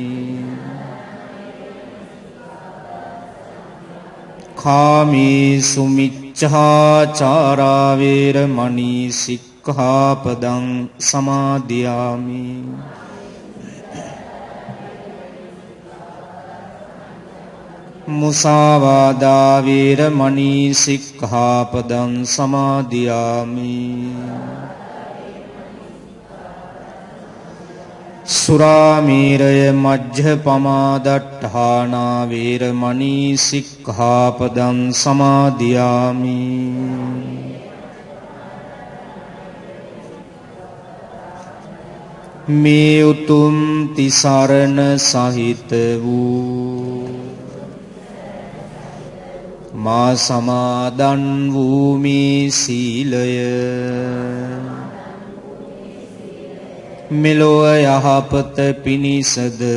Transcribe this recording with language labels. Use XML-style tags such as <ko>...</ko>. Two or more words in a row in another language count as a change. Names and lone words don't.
<pi>කාමේසු මිච්ඡාචාරා වේරමණී සික්ඛාපදං සමාදියාමි මුසාවාදා වේරමණී සික්ඛාපදං සමාදියාමි සුරාමේරය මජ්ජපමා දට්ඨානා වේරමණී සික්ඛාපදං සමාදියාමි</pi> <si>මේ උතුම් තිසරණ සහිත වූ මා සමාදන් වූ මේ සීලය මෙලොව යහපත පිණිසද</si>